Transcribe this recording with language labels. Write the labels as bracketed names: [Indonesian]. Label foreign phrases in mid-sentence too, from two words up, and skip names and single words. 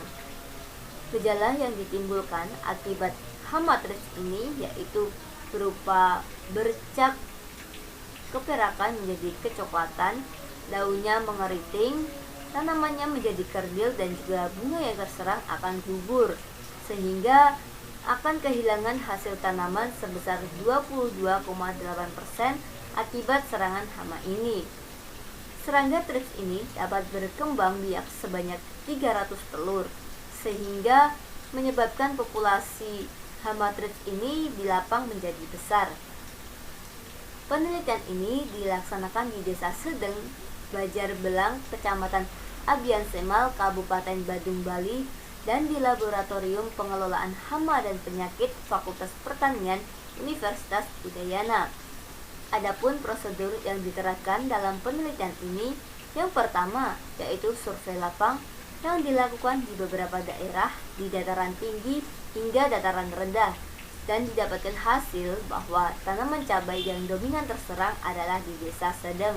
[Indonesian] Gejala yang ditimbulkan akibat hama Thrips ini yaitu berupa bercak keperakan menjadi kecoklatan, daunnya mengeriting, tanamannya menjadi kerdil, dan juga bunga yang terserang akan gugur, sehingga akan kehilangan hasil tanaman sebesar 22,8% akibat serangan hama ini. Serangga Thrips ini dapat berkembang biak sebanyak 300 telur, sehingga menyebabkan populasi hama Thrips ini dilapang menjadi besar. Penelitian ini dilaksanakan di Desa Sedeng, Bajar Belang, Kecamatan Abian Semal, Kabupaten Badung, Bali, dan di Laboratorium Pengelolaan Hama dan Penyakit Fakultas Pertanian Universitas Udayana. Adapun prosedur yang diterapkan dalam penelitian ini, yang pertama yaitu survei lapang yang dilakukan di beberapa daerah di dataran tinggi hingga dataran rendah, dan didapatkan hasil bahwa tanaman cabai yang dominan terserang adalah di Desa Sedeng.